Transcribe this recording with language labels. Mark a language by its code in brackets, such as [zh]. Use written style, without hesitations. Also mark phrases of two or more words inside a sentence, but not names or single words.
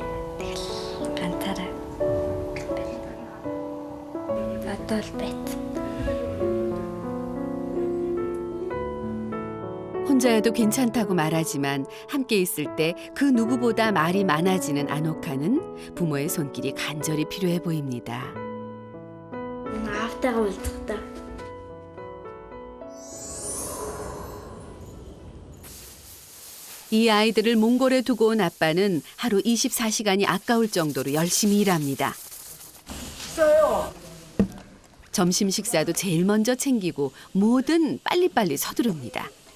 [mn] Тэгэл ганцаараа. Одоо л байт. [ko] 혼자 해도 괜찮다고 말하지만 함께 있을 때 그 누구보다 말이 많아지는 아노카는 부모의 손길이 간절히 필요해 보입니다. [mn] Аавтайгаа уулзахдаа [ko] 이 아이들을 몽골에 두고 온 아빠는 하루 24시간이 아까울 정도로 열심히 일합니다. 점심 식사도 제일 먼저 챙기고 뭐든 빨리빨리 서두릅니다.